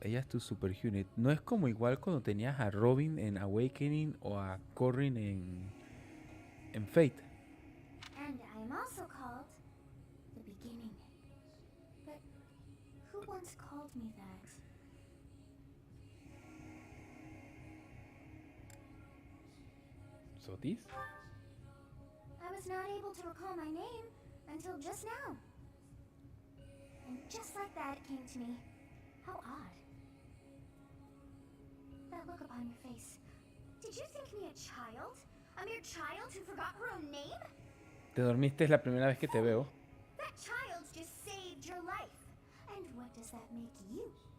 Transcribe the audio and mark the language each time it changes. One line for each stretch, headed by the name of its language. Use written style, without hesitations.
Spanish: Ella es tu super unit. No es como igual cuando tenías a Robin en Awakening o a Corrin en Fate.
English: And I am also called the beginning. But who once called me that?
Spanish: ¿Sothis?
English: I was not able to recall my name until just now. And just like that, it came to me. How odd. That look upon your face. Did you think me a child? A mere child who forgot her own name?
Spanish: Te dormiste, es la primera vez que te veo.
English: That child just saved your life. And what does that make you?